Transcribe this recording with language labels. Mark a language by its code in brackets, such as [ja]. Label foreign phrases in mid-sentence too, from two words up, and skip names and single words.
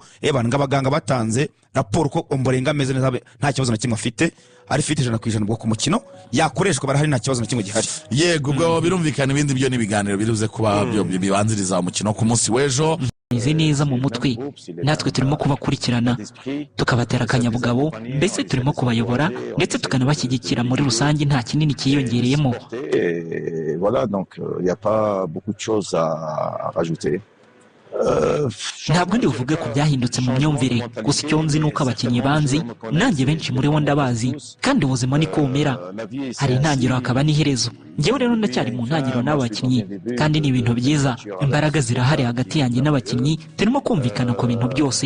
[rw] Abantu ngabaganga batanze raporo ko Ombolenga ameze neza, nta kibazo na kimwe afite, ari fit 100% ubwo ku mukino yakoreshwa barahari, nta kibazo na kimwe gihari. Yego, ubwo birumvikana ibindi byo n'ibiganiro biruze kuba byo bibanziriza umukino ku munsi w'ejo. Izi neza mu mutwe, natwe turimo kubakurikirana tukabatera akanyabugabo, mbese turimo kubayobora ndetse tukanabashyigikira muri rusange, nta kinini kiyongereyemo. [fr] Voilà, donc il y a pas beaucoup de choses à rajouter. [rw] Ntabwo ndi buvuge ku byahindutse mu myumvire, gusa icyo nzi nuko abakinnyi banzi, nanjye benshi muri bo ndabazi, kandi ubuzima niko bumera, hari intangiriro hakaba n'iherezo. Njyewe rero ndacyari mu ntangiriro n'abakinnyi, kandi ni ibintu byiza. Imbaraga zirahari hagati yanjye n'abakinnyi, turimo kumvikana ku bintu byose.